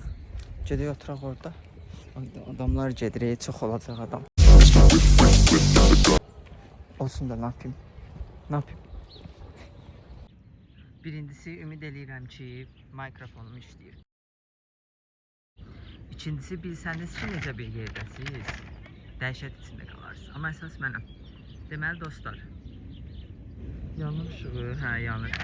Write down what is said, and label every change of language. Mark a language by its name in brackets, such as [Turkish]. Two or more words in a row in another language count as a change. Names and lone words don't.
[Azerbaijani] Gedək oturaq orada. Adamlar gedir, çox olacaq adam. [Turkish] Olsun da ne yapayım? Ne yapayım? [Azerbaijani] Birincisi ümid eləyirəm ki, mikrofonum işləyir. İkincisi, bilsəniz ki, necə bir yerdəsiniz, dəhşət içində qalarsınız. Amma əsas mənəm. Deməli dostlar, yanır ışığı, hə yanır.